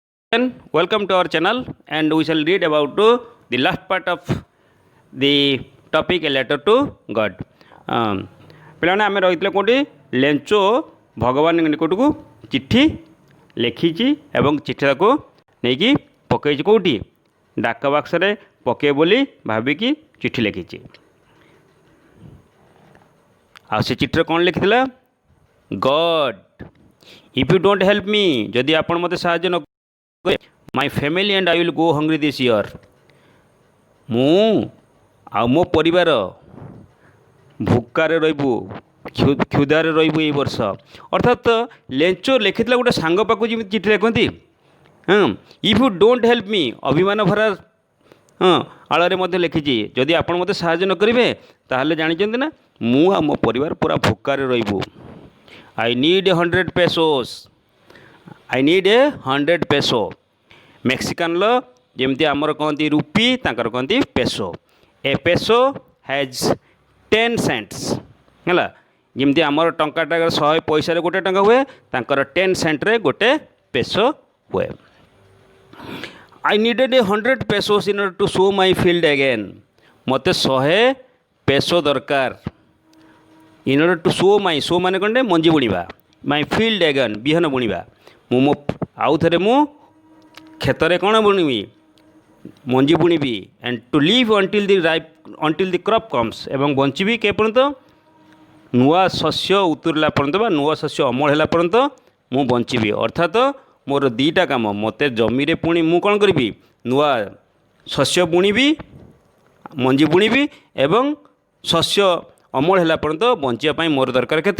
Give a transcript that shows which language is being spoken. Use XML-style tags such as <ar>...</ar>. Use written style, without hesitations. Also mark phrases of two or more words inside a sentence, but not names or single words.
<en>And welcome to our channel, and we shall read about the last part of the topic, a letter to God.</en> <or>ପିଲାମାନେ ଆମେ ରହିଥିଲେ କେଉଁଠି ଲେଞ୍ଚୋ ଭଗବାନ ନିକଟକୁ ଚିଠି ଲେଖିଛି ଏବଂ ଚିଠିଟାକୁ ନେଇକି ପକାଇଛି କେଉଁଠି ଡାକ ବାକ୍ସରେ ପକାଇବ ବୋଲି ଭାବିକି ଚିଠି ଲେଖିଛି। ଆଉ ସେ ଚିଠିରେ କ'ଣ ଲେଖିଥିଲା?</or> <en>God if you don't help me,</en> <or>ଯଦି ଆପଣ ମୋତେ ସାହାଯ୍ୟ ନ</or> <en>My family and I will go hungry this year.</en> <or>ମୁଁ ଆଉ ମୋ ପରିବାର ଭୁକାରେ ରହିବୁ, କ୍ଷୁଧାରେ ରହିବୁ ଏଇ ବର୍ଷ। ଅର୍ଥାତ୍ ଲେଞ୍ଚୋ ଲେଖିଥିଲା ଗୋଟେ ସାଙ୍ଗ ପାଖକୁ ଯେମିତି ଚିଠି ଲେଖନ୍ତି।</or> <en>if you don't help me,</en> <or>ଅଭିମାନ ଭରା ଆଳରେ ମଧ୍ୟ ଲେଖିଛି, ଯଦି ଆପଣ ମୋତେ ସାହାଯ୍ୟ ନ କରିବେ ତାହେଲେ ଜାଣିଛନ୍ତି ନା ମୁଁ ଆଉ ମୋ ପରିବାର ପୁରା ଭୁକାରେ ରହିବୁ।</or> <en>I need 100 pesos. I need 100 peso.</en> <or>ମେକ୍ସିକାନ୍ର ଯେମିତି ଆମର କହନ୍ତି ରୁପି, ତାଙ୍କର କହନ୍ତି ପେସୋ।</or> <en>a peso has 10 cents ହେଲା।</en> <or>ଯେମିତି ଆମର ଟଙ୍କାଟା 100 ପଇସାରେ ଗୋଟେ ଟଙ୍କା ହୁଏ, ତାଙ୍କର 10 centରେ ଗୋଟେ ପେସୋ ହୁଏ।</or> <en>I needed 100 pesos in order to sow my field again.</en> <or>ମୋତେ 100 ପେସୋ ଦରକାର।</or> <en>In order to sow my,</en> <or>sow ମାନେ କ'ଣ? ମଞ୍ଜି ବୁଣିବା।</or> <en>My field again,</en> <or>ବିହନ ବୁଣିବା। ମୁଁ ଆଉ ଥରେ ମୁଁ କ୍ଷେତରେ କ'ଣ ବୁଣିବି? ମଞ୍ଜି ବୁଣିବି।</or> <en>and to live until the crop comes,</en> <or>ଏବଂ ବଞ୍ଚିବି କେ ପର୍ଯ୍ୟନ୍ତ? ନୂଆ ଶସ୍ୟ ଉତୁରିଲା ପର୍ଯ୍ୟନ୍ତ ବା ନୂଆ ଶସ୍ୟ ଅମଳ ହେଲା ପର୍ଯ୍ୟନ୍ତ ମୁଁ ବଞ୍ଚିବି। ଅର୍ଥାତ୍ ମୋର ଦୁଇଟା କାମ, ମୋତେ ଜମିରେ ପୁଣି ମୁଁ କ'ଣ କରିବି? ନୂଆ ଶସ୍ୟ ବୁଣିବି, ମଞ୍ଜି ବୁଣିବି ଏବଂ ଶସ୍ୟ ଅମଳ ହେଲା ପର୍ଯ୍ୟନ୍ତ ବଞ୍ଚିବା ପାଇଁ ମୋର ଦରକାର କେତେ?</or>